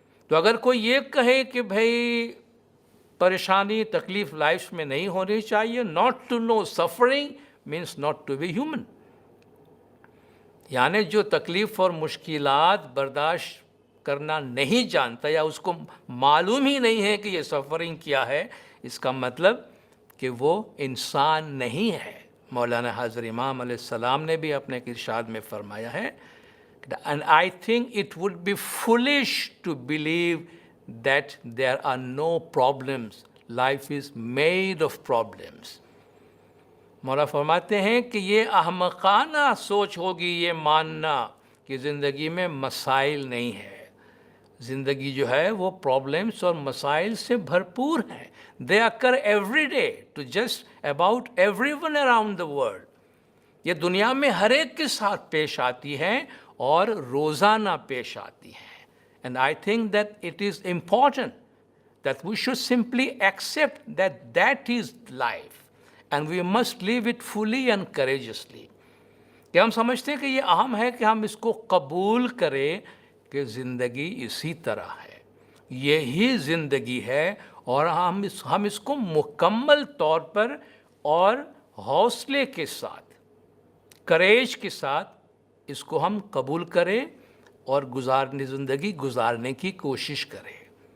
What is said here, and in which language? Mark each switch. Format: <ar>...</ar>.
<ur>تو اگر کوئی یہ کہے کہ بھئی پریشانی تکلیف لائف میں نہیں ہونی چاہیے،</ur> <en>not to know suffering means not to be human.</en> <ur>یعنی جو تکلیف اور مشکلات برداشت کرنا نہیں جانتا یا اس کو معلوم ہی نہیں ہے کہ یہ سفرنگ کیا ہے، اس کا مطلب کہ وہ انسان نہیں ہے. مولانا حضرت امام علیہ السلام نے بھی اپنے ارشاد میں فرمایا ہے،</ur> <en>and I think it would be foolish to believe that there are no problems. Life is made of problems.</en> <ur>مولا فرماتے ہیں کہ یہ احمقانہ سوچ ہوگی یہ ماننا کہ زندگی میں مسائل نہیں ہے. زندگی جو ہے وہ پرابلمس اور مسائل سے بھرپور ہے.</ur> <en>They occur every day to just about everyone around the world.</en> <ur>یہ دنیا میں ہر ایک کے ساتھ پیش آتی ہیں اور روزانہ پیش آتی ہیں.</ur> <en>And I think that it is important that we should simply accept that that is life. And we must live it fully and courageously.</en> <ur>کہ ہم سمجھتے ہیں کہ یہ اہم ہے کہ ہم اس کو قبول کریں کہ زندگی اسی طرح ہے، یہی زندگی ہے، اور ہم اس کو مکمل طور پر اور حوصلے کے ساتھ، کریج کے ساتھ اس کو ہم قبول کریں اور زندگی گزارنے کی کوشش کریں.</ur>